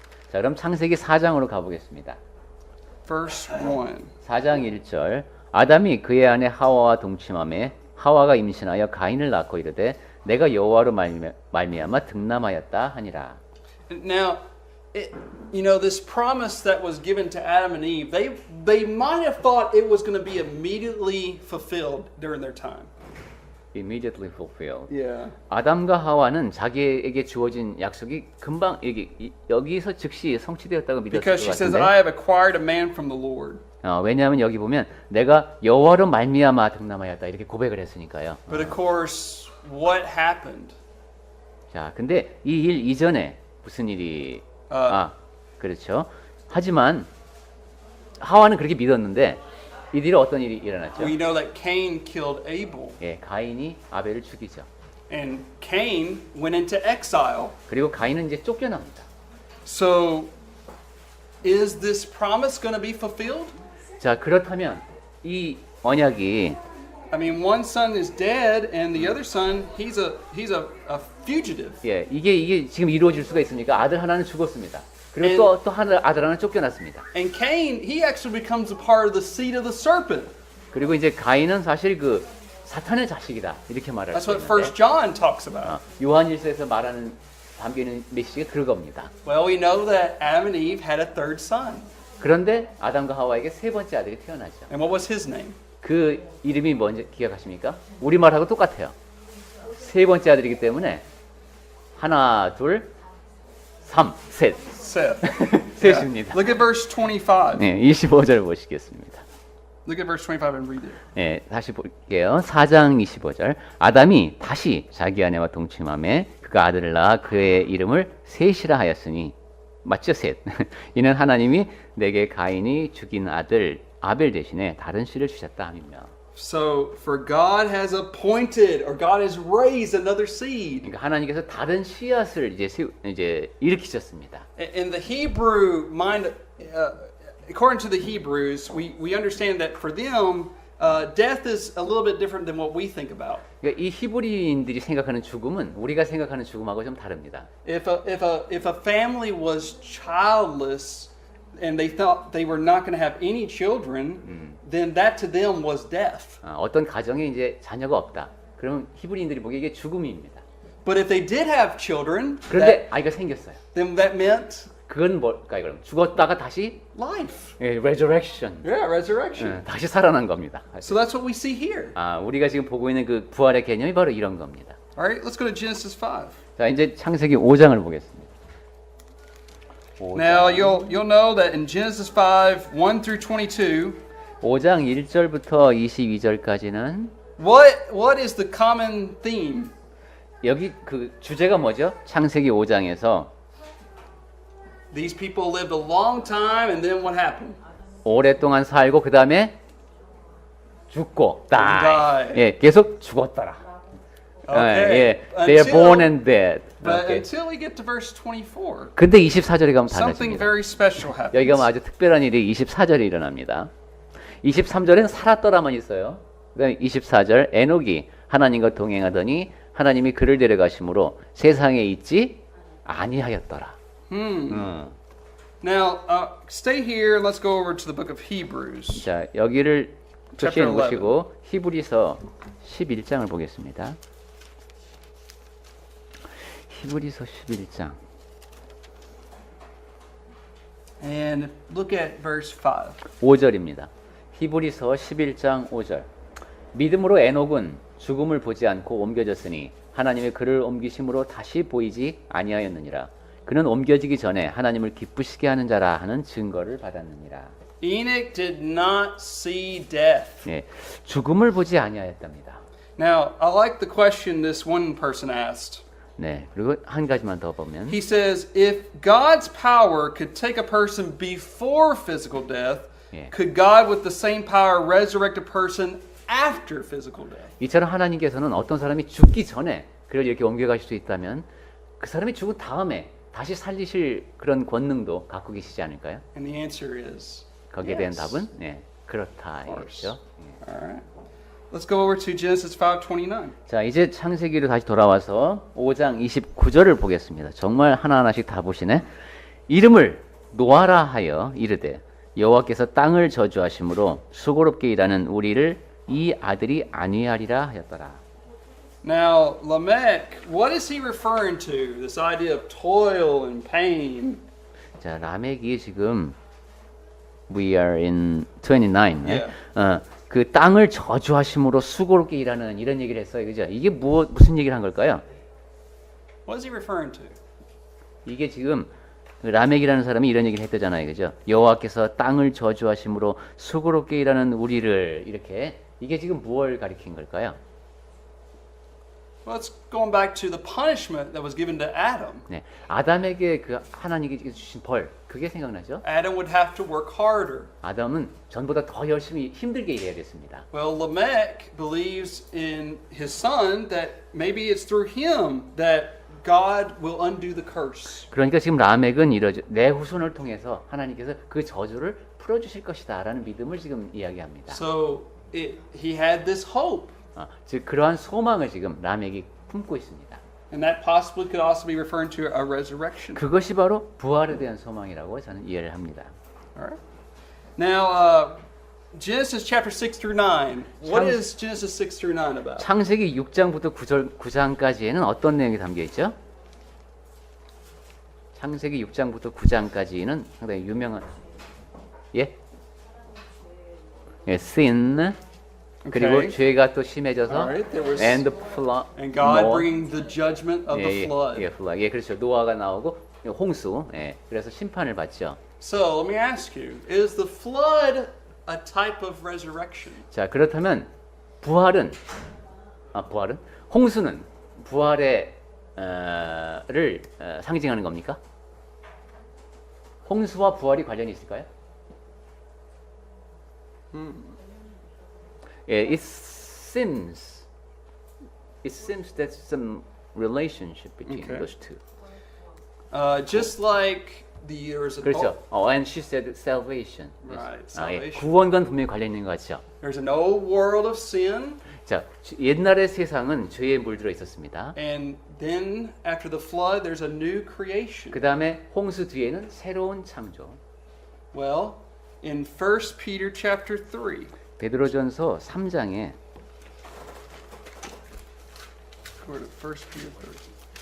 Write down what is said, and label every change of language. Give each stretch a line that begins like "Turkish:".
Korean: 자, 그럼 창세기 4장으로 가보겠습니다.
English: verse 1.
Korean: 4장 1절 아담이 그의 아내 하와와 동침함에 하와가 임신하여 가인을 낳고 이르되 내가 여호와로 말미암아 득남하였다 하니라.
English: Now, you know, this promise that was given to Adam and Eve, they might have thought it was going to be immediately fulfilled during their time. Immediately fulfilled. Yeah.
Korean: 아담과 하와는 자기에게 주어진 약속이 금방 여기서 즉시 성취되었다고 믿었을 것
English: Because she says,
Korean: 같은데.
English: I have acquired a man from the Lord.
Korean: 왜냐하면 여기 보면 내가 여호와로 말미암아 등남하였다 이렇게 고백을 했으니까요.
English: But of course, what happened?
Korean: 자, 근데 이 일 이전에 무슨 일이 그렇죠. 하지만 하와는 그렇게 믿었는데 이 뒤로 어떤 일이 일어났죠?
English: We know that Cain killed Abel.
Korean: 예, 가인이 아벨을 죽이죠.
English: And Cain went into exile.
Korean: 그리고 가인은 이제 쫓겨납니다.
English: So, is this promise going to be fulfilled?
Korean: 자, 그렇다면 이 언약이
English: I mean, one son is dead, and the other son, he's a fugitive.
Korean: 예, 이게 지금 이루어질 수가 있습니까? 아들 하나는 죽었습니다. 그리고 또 아들 하나 쫓겨났습니다.
English: And Cain, he actually becomes a part of the seed of the serpent.
Korean: 그리고 이제 가인은 사실 그 사탄의 자식이다 이렇게 말할
English: That's
Korean: 수
English: what
Korean: 있는데
English: 1 John talks about.
Korean: 요한일서에서 말하는 담겨 있는 메시지가 그겁니다.
English: Well, we know that Adam and Eve had a third son.
Korean: 그런데 아담과 하와에게 세 번째 아들이 태어나죠.
English: And what was his name?
Korean: 그 이름이 뭔지 기억하십니까? 우리말하고 똑같아요. 세 번째 아들이기 때문에 하나, 둘, 셋.
English: Seth.
Korean: 셋입니다.
English: Look at verse 25.
Korean: 네, 25절 보시겠습니다.
English: Look at verse 25 and read it.
Korean: 네, 다시 볼게요. 4장 25절. 아담이 다시 자기 아내와 동침함에 그가 아들을 낳아 그의 이름을 셋이라 하였으니 맞죠? 셋. 이는 하나님이 내게 가인이 죽인 아들 아벨 대신에 다른 씨를 주셨다 함이며.
English: So, for God has appointed, or God has raised another seed.
Korean: 그러니까 하나님께서 다른 씨앗을 이제 일으키셨습니다.
English: In the Hebrew mind, according to the Hebrews, we understand that for them, death is a little bit different than what we think about.
Korean: 그러니까 이 히브리인들이 생각하는 죽음은 우리가 생각하는 죽음하고 좀 다릅니다.
English: If a family was childless and they thought they were not going to have any children, then that to them was death.
Korean: 어떤 가정에 이제 자녀가 없다. 그러면 히브리인들이 보기에 이게 죽음입니다.
English: But if they did have children,
Korean: 그런데 아이가 생겼어요.
English: then that meant
Korean: 그건 뭘까요? 그럼 죽었다가 다시
English: life. resurrection. Yeah, resurrection.
Korean: 다시 살아난 겁니다.
English: So that's what we see here.
Korean: 우리가 지금 보고 있는 그 부활의 개념이 바로 이런 겁니다.
English: All right, let's go to Genesis 5.
Korean: 자, 이제 창세기 5장을 보겠습니다. 5장.
English: Now you'll know that in Genesis 5, 1 through 22,
Korean: 5장 1절부터 22절까지는
English: what is the common theme?
Korean: 여기 그 주제가 뭐죠? 창세기 5장에서
English: These people lived a long time, and then what happened?
Korean: 오랫동안 살고 그 다음에 죽고
English: die. Die.
Korean: 예, 계속 죽었더라.
English: Okay. 예, they are born and dead. But
Korean: 오케이.
English: until we get to verse 24,
Korean: 근데 24절에 가면
English: something very special happens.
Korean: 여기 가면 아주 특별한 일이 24절에 일어납니다. 23절에는 살았더라만 있어요. 그다음에 24절 에녹이 하나님과 동행하더니 하나님이 그를 데려가심으로 세상에 있지 아니하였더라.
English: Now, stay here and let's go over to the book of Hebrews.
Korean: 자, 여기를 표시해
English: Chapter 11.
Korean: 놓으시고 히브리서 11장을 보겠습니다. 히브리서 11장.
English: And look at verse 5.
Korean: 5절입니다. 히브리서 11장 5절. 믿음으로 에녹은 죽음을 보지 않고 옮겨졌으니 하나님의 그를 옮기심으로 다시 보이지 아니하였느니라. 그는 옮겨지기 전에 하나님을 기쁘시게 하는 자라 하는 증거를 받았느니라.
English: Enoch did not see death.
Korean: 예, 죽음을 보지 아니하였답니다.
English: Now, I like the question this one person asked.
Korean: 네, 그리고 한 가지만 더 보면
English: He says, if God's power could take a person before physical death, Yeah. could God with the same power resurrect a person after physical death?
Korean: 이처럼 하나님께서는 어떤 사람이 죽기 전에 그를 이렇게 옮겨가실 수 있다면 그 사람이 죽은 다음에 다시 살리실 그런 권능도 갖고 계시지 않을까요?
English: And the answer is
Korean: 거기에 대한
English: yes.
Korean: 답은 네, 그렇다 이거죠.
English: All right. Let's go over to Genesis 5:29.
Korean: 자, 이제 창세기로 다시 돌아와서 5장 29절을 보겠습니다. 정말 하나하나씩 다 보시네. 이름을 노아라 하여 이르되 여호와께서 땅을 저주하심으로 수고롭게 일하는 우리를 이 아들이 아니하리라 하였더라.
English: Now, Lamech, what is he referring to? This idea of toil and pain.
Korean: 자, 라멕이 지금
English: we are in 29. Yeah.
Korean: 그 땅을 저주하심으로 수고롭게 일하는 이런 얘기를 했어요. 그죠? 이게 무슨 얘기를 한 걸까요?
English: What is he referring to?
Korean: 이게 지금 라멕이라는 사람이 이런 얘기를 했다잖아요. 그죠? 여호와께서 땅을 저주하심으로 수고롭게 일하는 우리를 이렇게 이게 지금 무엇을 가리킨 걸까요?
English: Well, it's going back to the punishment that was given to Adam.
Korean: 네. 아담에게 그 하나님이 주신 벌 그게 생각나죠?
English: Adam would have to work harder.
Korean: 아담은 전보다 더 열심히 힘들게 일해야 됐습니다.
English: Well, Lamech believes in his son that maybe it's through him that God will undo the curse.
Korean: 그러니까 지금 라멕은 이러죠. 내 후손을 통해서 하나님께서 그 저주를 풀어주실 것이다라는 믿음을 지금 이야기합니다.
English: So he had this hope.
Korean: 즉 그러한 소망을 지금 라멕이 품고 있습니다.
English: And that possibly could also be referring to a resurrection.
Korean: 그것이 바로 부활에 대한 소망이라고 저는 이해를 합니다.
English: All right. Now, Genesis chapter 6 through 9. What is Genesis 6 through 9 about?
Korean: 창세기 6장부터 9장까지에는 어떤 내용이 담겨 있죠? 창세기 6장부터 9장까지는 상당히 유명한 예? sin 그리고
English: Okay.
Korean: 죄가 또 심해져서
English: Alright, there was- and flood And God bringing the judgment of the flood.
Korean: flood. 예, 그렇죠. 노아가 나오고 홍수. 예. 그래서 심판을 받죠.
English: So let me ask you: is the flood a type of resurrection?
Korean: 자, 그렇다면 부활은 홍수는 부활의 를 상징하는 겁니까? 홍수와 부활이 관련이 있을까요?
English: 예, it seems that some relationship between Okay. those two. Just like there's an
Korean: 그렇죠.
English: And she said salvation. Right,
Korean: 예,
English: salvation.
Korean: 구원과 분명히 관련 있는 것 같죠.
English: there's an old world of sin,
Korean: 자, 옛날의 세상은 죄에 물들어 있었습니다.
English: and then after the flood, there's a new creation.
Korean: 그 다음에 홍수 뒤에는 새로운 창조.
English: Well, in 1 Peter chapter 3,
Korean: 베드로전서 3장에
English: go to 1 Peter 3.